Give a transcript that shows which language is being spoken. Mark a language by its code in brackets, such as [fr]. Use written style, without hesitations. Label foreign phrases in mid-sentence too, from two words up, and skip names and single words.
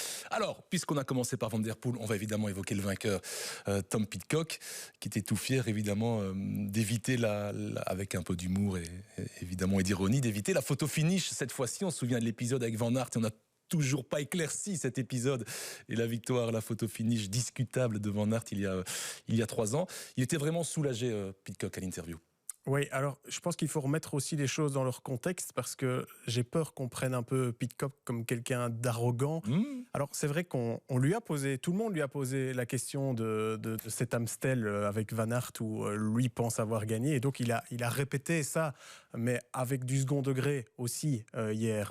[fr] Alors, puisqu'on a commencé par Van der Poel, on va évidemment évoquer le vainqueur, Tom Pidcock, qui était tout fier, évidemment, d'éviter avec un peu d'humour et évidemment et d'ironie, d'éviter la photo finish cette fois-ci. On se souvient de l'épisode avec Van Aert et on n'a toujours pas éclairci cet épisode et la victoire, la photo finish discutable de Van Aert il y a 3 ans. Il était vraiment soulagé, Pidcock, à l'interview. Oui, alors je pense qu'il faut remettre aussi les choses dans leur contexte parce que j'ai peur qu'on prenne un peu Pidcock comme quelqu'un d'arrogant. Alors c'est vrai qu'on lui a posé, tout le monde lui a posé la question de cet Amstel avec Van Aert où lui pense avoir gagné et donc il a répété ça, mais avec du second degré aussi hier.